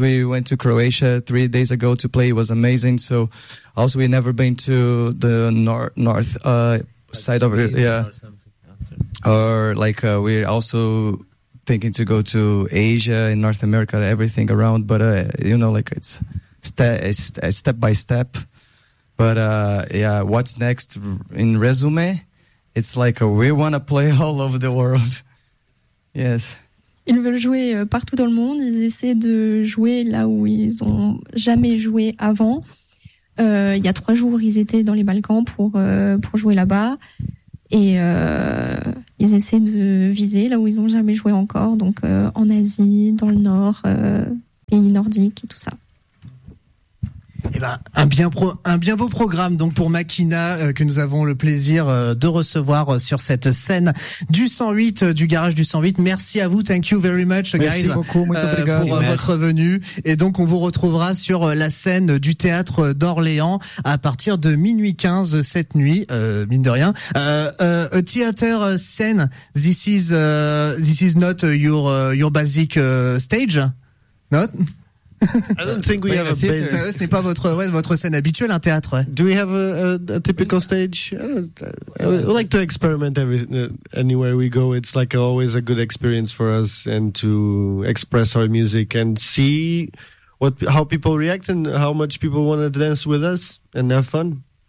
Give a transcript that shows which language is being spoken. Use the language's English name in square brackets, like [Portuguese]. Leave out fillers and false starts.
[English] We went to Croatia 3 days ago to play. It was amazing. So also we never been to the north like side of it, yeah, or like we're also thinking to go to Asia and North America, everything around. But you know, like it's step by step. But what's next in resume? It's like we want to play all over the world. Yes. [French] Ils veulent jouer partout dans le monde. Ils essaient de jouer là où ils ont jamais joué avant. Il y a 3 jours, ils étaient dans les Balkans pour jouer là-bas, et ils essaient de viser là où ils ont jamais joué encore. Donc en Asie, dans le Nord, pays nordiques et tout ça. Eh ben, un bien beau programme donc pour Makina, que nous avons le plaisir de recevoir sur cette scène du 108, du garage du 108. Merci à vous, [English] thank you very much, [French] merci [English] guys, [French] beaucoup, pour votre venue. Et donc on vous retrouvera sur la scène du théâtre d'Orléans à partir de 00h15 cette nuit, mine de rien. [English] A theater scene, this is not your basic stage, not I don't think we have a basement. [French] Ce n'est pas votre, ouais, votre scène habituelle, un théâtre. Ouais. [English] Do we have a typical stage? I like to experiment anywhere we go. It's like always a good experience for us and to express our music and see what, how people react and how much people want to dance with us and have fun.